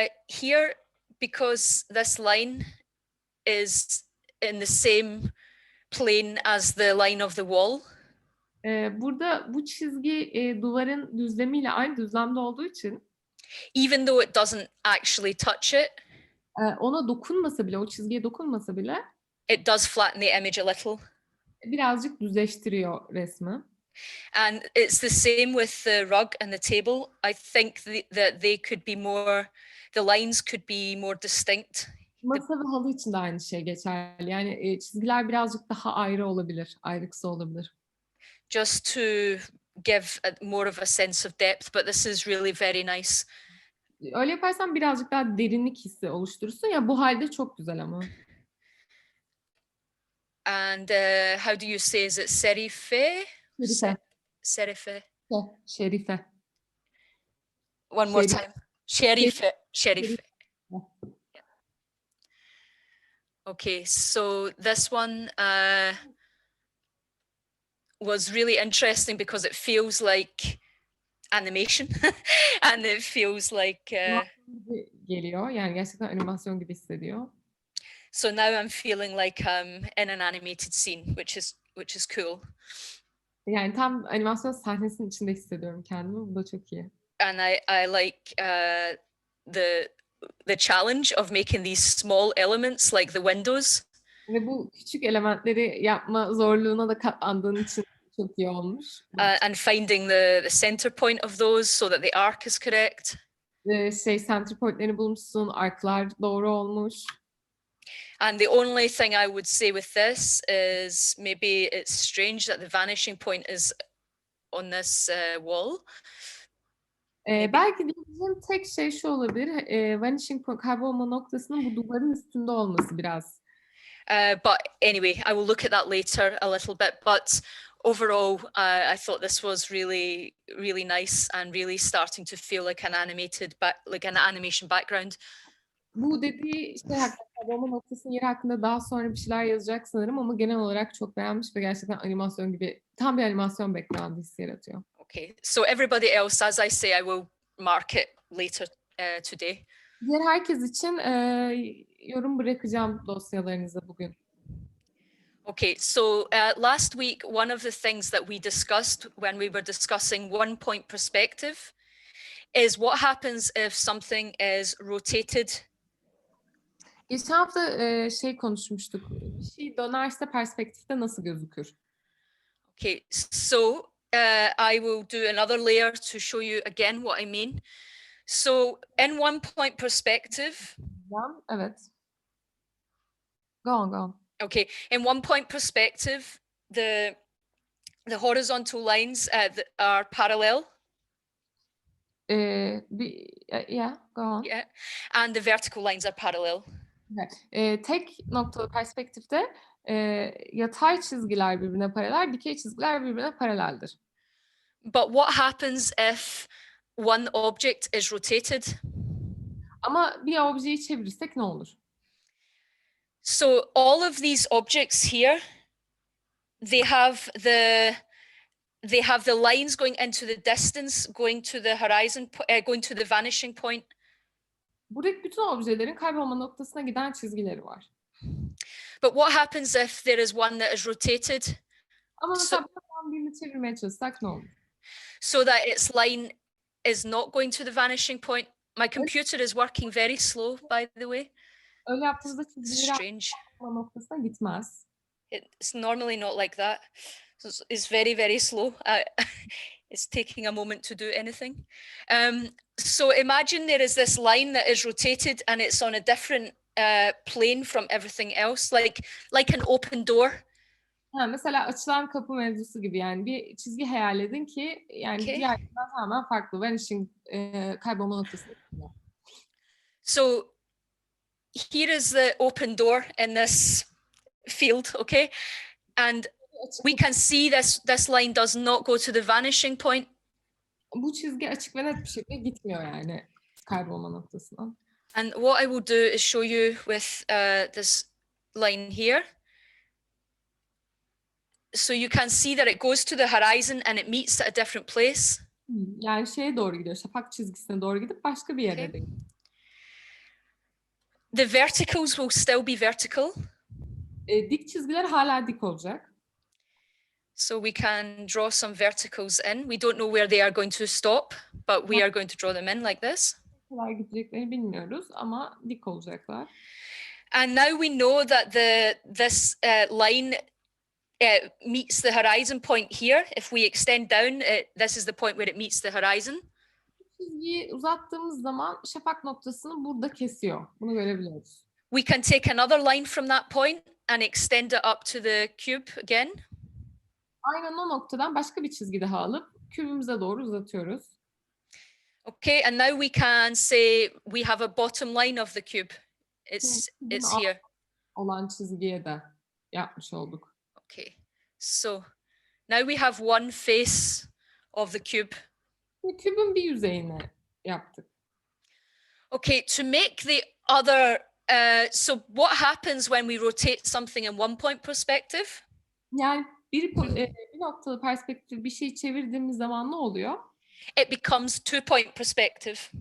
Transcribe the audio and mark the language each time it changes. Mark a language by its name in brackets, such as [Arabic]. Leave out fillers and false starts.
[English] Here, because this line is in the same plane as the line of the wall. [Turkish] Burada bu çizgi duvarın düzlemiyle aynı düzlemde olduğu için [English] even though it doesn't actually touch it, [Turkish] ona dokunmasa bile, o çizgiye dokunmasa bile [English] it does flatten the image a little. [Turkish] Birazcık düzleştiriyor resmi. [English] And it's the same with the rug and the table. I think that they could be more, the lines could be more distinct. [Turkish] Masa ve halı için de aynı şey geçerli. Yani çizgiler birazcık daha ayrı olabilir, ayrıksı olabilir. [English] Just to give more of a sense of depth, but this is really very nice. [Turkish] Öyle yaparsan birazcık daha derinlik hissi oluşturursun ya, bu halde çok güzel ama. [English] And how do you say, is it serife? [Turkish] Şerife. Serife. Şerife. [English] One more time. Şerife. Şerife. Okay, so this one was really interesting because it feels like animation and it feels like [Turkish] geliyor. Yani gerçekten animasyon gibi hissediyor. [English] So now I'm feeling like I'm in an animated scene, which is cool. [Turkish] Yani tam animasyon sahnesinin içinde hissediyorum kendimi. Bu da çok iyi. [English] And I like the challenge of making these small elements like the windows. [Turkish] Ve bu küçük elementleri yapma zorluğuna da katlandığın için çok iyi olmuş. [English] And finding the center point of those so that the arc is correct. [Turkish] Center pointlerini bulmuşsun, arklar doğru olmuş. [English] And the only thing I would say with this is maybe it's strange that the vanishing point is on this wall. [Turkish] Belki diyeceğim tek şey şu olabilir. Vanishing point, kaybolma noktasının bu duvarın üstünde olması biraz. [English] But anyway, I will look at that later a little bit. But overall, I thought this was really, really nice and really starting to feel like an animation background. [Turkish] Bu dediği şey hakkında, kaybolma noktasının yeri hakkında daha sonra bir şeyler yazacak sanırım ama genel olarak çok beğenmiş ve gerçekten animasyon gibi tam bir animasyon background hissi yaratıyor. [English] Okay, so everybody else, as I say, I will mark it later today. [Turkish] Diğer herkes için yorum bırakacağım dosyalarınıza bugün. [English] Okay, so last week, one of the things that we discussed when we were discussing one point perspective is what happens if something is rotated. [Turkish] Geçen hafta şey konuşmuştuk. Bir şey dönerse perspektifte nasıl gözükür? [English] Okay, so I will do another layer to show you again what I mean. So in one point perspective. [Turkish] Evet. [English] Go on, go on. Okay, in one point perspective, the horizontal lines are parallel. Yeah, go on. Yeah, and the vertical lines are parallel. [Turkish] Evet. Tek noktalı perspektifte yatay çizgiler birbirine paralel, dikey çizgiler birbirine paraleldir. [English] But what happens if one object is rotated? [Turkish] Ama bir objeyi çevirirsek ne olur? [English] So all of these objects here, they have the lines going into the distance, going to the horizon, going to the vanishing point. [Turkish] Buradaki bütün objelerin kaybolma noktasına giden çizgileri var. [English] But what happens if there is one that is rotated? [Turkish] Ama mesela birini çevirmeye çalışsak ne olur? [English] So that its line is not going to the vanishing point. My computer is working very slow, by the way. [Turkish] Öyle yaptığımızda çizgileri [English] Strange. [Turkish] kaybolma noktasına gitmez. [English] It's normally not like that. So it's very, very slow. It's taking a moment to do anything. So imagine there is this line that is rotated and it's on a different plane from everything else, like an open door. [Turkish] Mesela açılan kapı mevzusu gibi, yani bir çizgi hayal edin ki yani diğerlerinden tamamen farklı. Vanishing kaybolma noktası. [English] So here is the open door in this field, okay? And we can see this line does not go to the vanishing point. [Turkish] Bu çizgi açık ve net bir şekilde gitmiyor yani kaybolma noktasına. [English] And what I will do is show you with this line here. So you can see that it goes to the horizon and it meets at a different place. [Turkish] Yani şeye doğru gidiyor, şafak çizgisine doğru gidip başka bir yere de. [English] The verticals will still be vertical. [Turkish] Dik çizgiler hala dik olacak. [English] So we can draw some verticals in. We don't know where they are going to stop, but we are going to draw them in like this. [Turkish] Ne kadar gideceklerini bilmiyoruz ama dik olacaklar. [English] And now we know that this line meets the horizon point here. If we extend down, this is the point where it meets the horizon. [Turkish] Çizgiyi uzattığımız zaman şafak noktasını burada kesiyor. Bunu görebiliyoruz. [English] We can take another line from that point and extend it up to the cube again. [Turkish] Aynen o noktadan başka bir çizgi daha alıp kübümüze doğru uzatıyoruz. [English] Okay, and now we can say we have a bottom line of the cube. It's here. [Turkish] Olan çizgiye de yapmış olduk. [English] Okay, so now we have one face of the cube. [Turkish] Kübün bir yüzeyini yaptık. [English] Okay, to make the other, so what happens when we rotate something in one point perspective? [Turkish] Yani bir noktalı perspektif bir şey çevirdiğimiz zaman ne oluyor? [English] It becomes 2-point perspective.